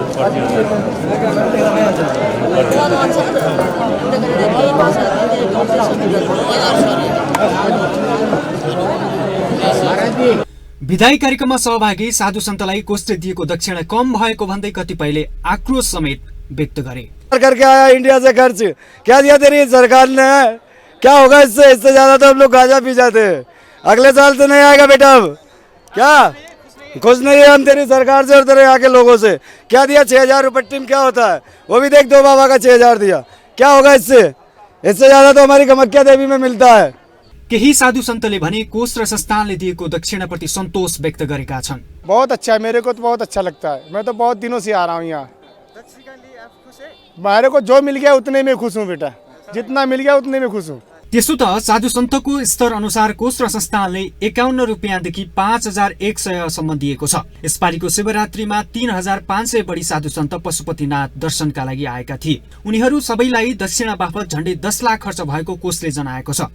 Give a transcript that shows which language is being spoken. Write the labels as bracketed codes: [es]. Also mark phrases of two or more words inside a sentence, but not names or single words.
[ne] विदाई कार्यक्रममा सहभागी साधु सन्तलाई कोषले दिएको दक्षिणा कम भएको भन्दै कतिपयले आक्रोश समेत व्यक्त गरे। [hi] करके आया इंडिया से खर्च, क्या दिया तेरी सरकार ने? क्या होगा इससे ज्यादा तो हम लोग गांजा पी जाते हैं। अगले साल से नहीं आएगा बेटा। अब क्या खुश नहीं है हम तेरी सरकार से और तेरे यहाँ के लोगों से। क्या दिया? 6000 रुपये टीम क्या होता है वो भी देख, 2 बाबा का 6000 दिया। क्या होगा इससे ज्यादा तो हमारी कामाख्या देवी में मिलता है। [ne] केही साधु सन्तले भने कोष र संस्थानले दिएको दक्षिणाप्रति सन्तोष व्यक्त गरेका छन्। [hi] बहुत अच्छा है, मेरे को तो बहुत अच्छा लगता है। मैं तो बहुत दिनों से आ रहा हूँ यहाँ। मेरे को जो मिल गया उतने में खुश हूँ बेटा, जितना मिल गया उतने में खुश हूँ। [ne] त्यसो त साधु सन्तको स्तर अनुसार कोष र संस्थानले 51 रुपियाँदेखि 5100 सम्म दिएको छ। यसपालिको शिवरात्रिमा 3500 बढी साधु सन्त पशुपतिनाथ दर्शनका लागि आएका थिए। उनीहरू सबैलाई दक्षिणा बापत झण्डै 10 लाख खर्च भएको कोषले जनाएको छ।